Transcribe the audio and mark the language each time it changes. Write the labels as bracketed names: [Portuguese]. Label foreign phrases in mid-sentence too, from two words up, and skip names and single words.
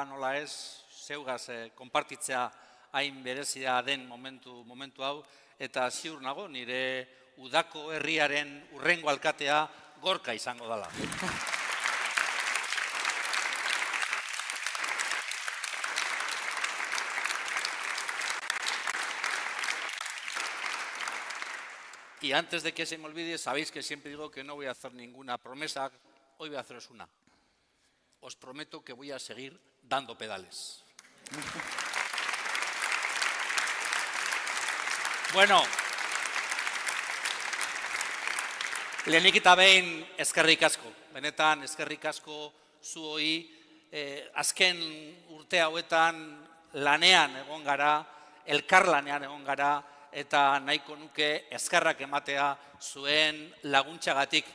[Basque] nola ez, zeugaz konpartitzea hain berezia den momentu hau, eta ziur nago nire udako herriaren urrengo alkatea Gorka izango dela. [Spanish] Y antes de que se me olvide, sabéis que siempre digo que no voy a hacer ninguna promesa, hoy voy a haceros una. Os prometo que voy a seguir dando pedales. [Basque] Bueno, lehenik eta behin eskerrik asko. Benetan eskerrik asko zuoi azken urte hauetan lanean egon gara, elkarlanean egon gara, eta nahiko nuke eskerrak ematea zuen laguntzagatik.